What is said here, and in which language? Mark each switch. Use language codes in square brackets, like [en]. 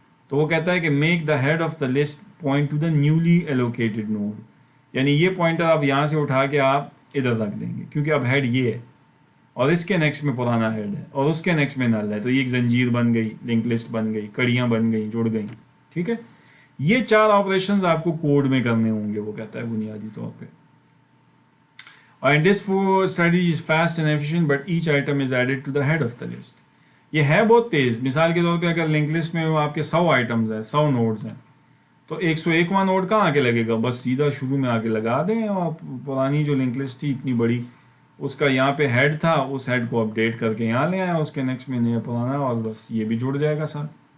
[ur] تو وہ کہتا ہے کہ [en] make the head of the list point to the newly allocated node, [ur] یعنی یہ پوائنٹر آپ یہاں سے اٹھا کے آپ ادھر رکھ دیں گے، کیونکہ اب ہیڈ یہ ہے اور اس کے نیکسٹ میں پرانا ہیڈ ہے اور اس کے نیکسٹ میں نل ہے. تو یہ ایک زنجیر بن گئی، لنک لسٹ بن گئی، کڑیاں بن گئیں، جڑ گئیں. ٹھیک ہے، یہ 4 آپریشنز آپ کو کوڈ میں کرنے ہوں گے وہ کہتا ہے بنیادی طور پہ. [en] And this strategy is fast and efficient, but each item is added to the head of the list. [ur] یہ ہے بہت تیز. مثال کے طور پہ اگر لنک لسٹ میں آپ کے 100 آئٹمز ہیں, 100 نوڈز ہیں, تو 101واں نوڈ کہاں آ کے لگے گا؟ بس سیدھا شروع میں آ کے لگا دیں. اور پرانی جو لنک لسٹ تھی اتنی بڑی, اس کا یہاں پہ ہیڈ تھا, اس ہیڈ کو اپڈیٹ کر کے یہاں لے آیا, اس کے نیکسٹ میں نیا پرانا, اور بس یہ بھی جڑ جائے گا ساتھ.